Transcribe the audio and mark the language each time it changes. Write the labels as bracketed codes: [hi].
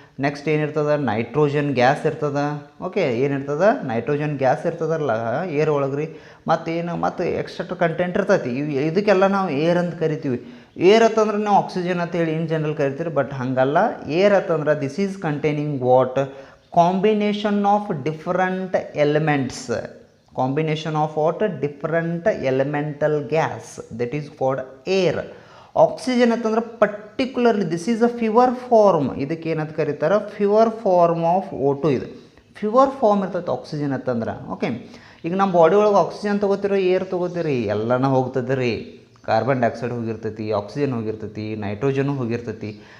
[kn] Next ಏನಿರ್ತದೆ, nitrogen gas ಇರ್ತದೆ. Okay, ಏನಿರ್ತದೆ, ನೈಟ್ರೋಜನ್ ಗ್ಯಾಸ್ ಇರ್ತದಲ್ಲ ಏರ್ ಒಳಗೆ ರೀ. ಮತ್ತು ಎಕ್ಸ್ಟ್ರಾ ಕಂಟೆಂಟ್ ಇರ್ತೈತಿ. ಇದಕ್ಕೆಲ್ಲ ನಾವು ಏರ್ ಅಂತ ಕರಿತೀವಿ. ಏರ್ ಅಂತಂದ್ರೆ ನಾವು ಆಕ್ಸಿಜನ್ ಅಂತ ಹೇಳಿ ಇನ್ ಜನರಲ್ ಕರಿತೀವಿ. ಬಟ್ ಹಾಗಲ್ಲ, ಏರ್ ಅಂತಂದ್ರೆ [en] This is containing what, combination of different elements. combination of what different elemental gas, that is called air. [kn] Oxygen ಅಂತಂದ್ರೆ [en] particularly this is a pure form, [kn] ಇದಕ್ಕೆ ಏನಂತ ಕರೀತಾರೆ ಪ್ಯೂರ್ ಫಾರ್ಮ್ ಆಫ್ O2. ಇದು pure form ಇರ್ತೈತೆ oxygen ಅಂತಂದ್ರೆ. Okay, ಈಗ ನಮ್ಮ body ಒಳಗೆ ಆಕ್ಸಿಜನ್ ತೊಗೋತೀರಿ, ಏರ್ ತೊಗೋತೀರಿ, ಎಲ್ಲನ ಹೋಗ್ತದೆ ರೀ. Carbon dioxide ಹೋಗಿರ್ತೈತಿ, oxygen ಹೋಗಿರ್ತೈತಿ, nitrogen ಹೋಗಿರ್ತೈತಿ.